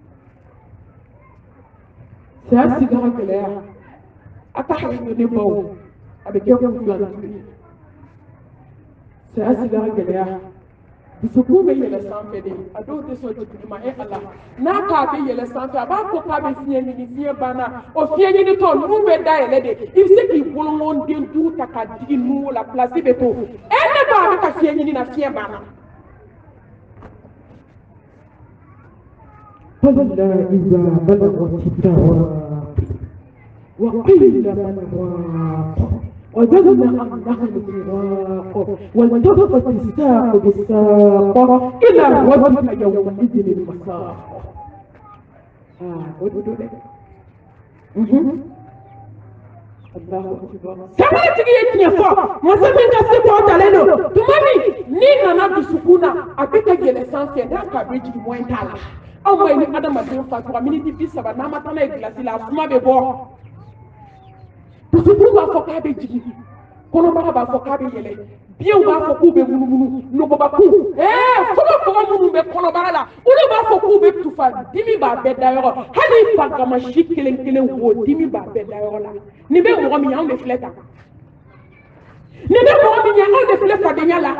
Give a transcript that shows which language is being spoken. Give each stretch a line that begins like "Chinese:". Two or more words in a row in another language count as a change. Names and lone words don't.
Bambara: saya sigara gɛlɛya a ka hakili ne baw a bɛ kɛ kun filanin ye saya sigara gɛlɛya dusukun bɛ yɛlɛ sanfɛ de a dɔw tɛ sɔn jigin ma ala n'a k'a bɛ yɛlɛ sanfɛ a b'a fɔ k'a bɛ fiɲɛ ɲini fiɲɛ banna o fiɲɛ ɲini tɔ numu bɛ da yɛlɛ de i bɛ se k'i bolonɔnden duuru ta ka digi numu la pilasi bɛ to ne ba a bɛ ka fiɲɛ ɲini na fiɲɛ banna.
Arabic: فلا إذا بلغت التراق وقيل من راق وظن أنه الفراق والتفت الساق بالساق إلى ربك يومئذ المساق.
Bambara: Kamara tigi ye tiɲɛ fɔ masa min ka se kɔ talen don tuma min ni nana dusukun na a bɛ ka yɛlɛ sanfɛ n'a ka bɛ jigin mɔni t'a la. Aw ma ni adamaden fatura miniti 30 n'a ma taa n'a ye gilasi la a kuma bɛ bɔ dusukun b'a fɔ k'a bɛ jigin kɔnɔbara b'a fɔ k'a bɛ yɛlɛ biɲɛw b'a fɔ k'u bɛ munumunu nɔgɔbakun fogofogo minnu bɛ kɔnɔbara la olu b'a fɔ k'u bɛ tufa dimi b'a bɛɛ da yɔrɔ hali fagamasi kelen kelen wo dimi b'a bɛɛ da yɔrɔ la nin bɛ mɔgɔ min ye anw de filɛ tan nin bɛ mɔgɔ min ye anw de filɛ fadenya la.